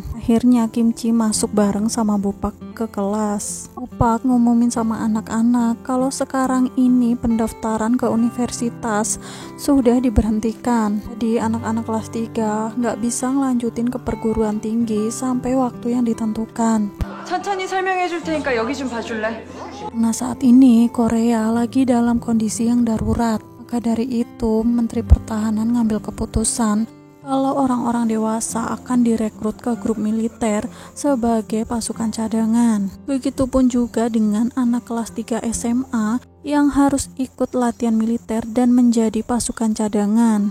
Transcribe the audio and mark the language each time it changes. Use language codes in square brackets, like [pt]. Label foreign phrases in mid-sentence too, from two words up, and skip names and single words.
[id] Akhirnya Kimchi masuk bareng sama Bupak ke kelas. Bupak ngumumin sama anak-anak kalau sekarang ini pendaftaran ke universitas sudah diberhentikan. Jadi anak-anak kelas 3 nggak bisa ngelanjutin ke perguruan tinggi sampai waktu yang ditentukan. [ko] 천천히 설명해 줄 테니까 여기 좀 봐줄래? [id] Nah saat ini Korea lagi dalam kondisi yang darurat. Maka dari itu Menteri Pertahanan ngambil keputusan kalau orang-orang dewasa akan direkrut ke grup militer sebagai pasukan cadangan. Begitupun juga dengan anak kelas 3 SMA yang harus ikut latihan militer dan menjadi pasukan cadangan.